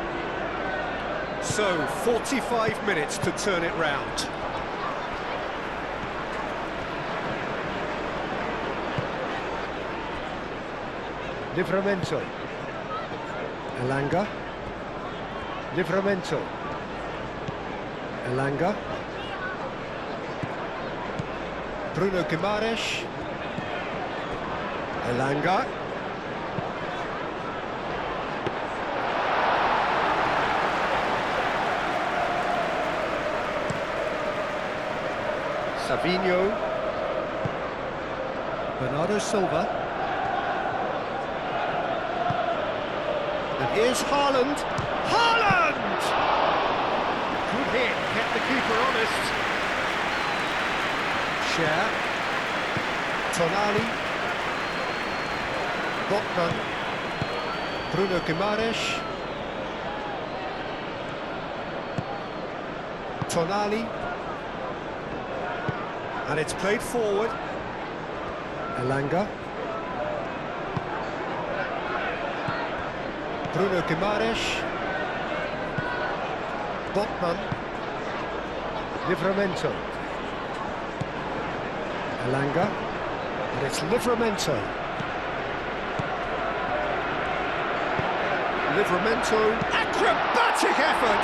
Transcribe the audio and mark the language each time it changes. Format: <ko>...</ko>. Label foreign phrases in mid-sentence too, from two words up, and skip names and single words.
<en>So, 45 minutes to turn it round. Livramento. Elanga. Livramento. Elanga. Bruno Guimaraes. Elanga. Savinho. Bernardo Silva. And here's Haaland. Haaland! Good hit, kept the keeper honest. Share. Tonali. Botman. Bruno Guimaraes. Tonali. And it's played forward. Elanga. Bruno Guimaraes. Botman. Livramento. Elanga. And it's Livramento. Livramento. Acrobatic effort!</en>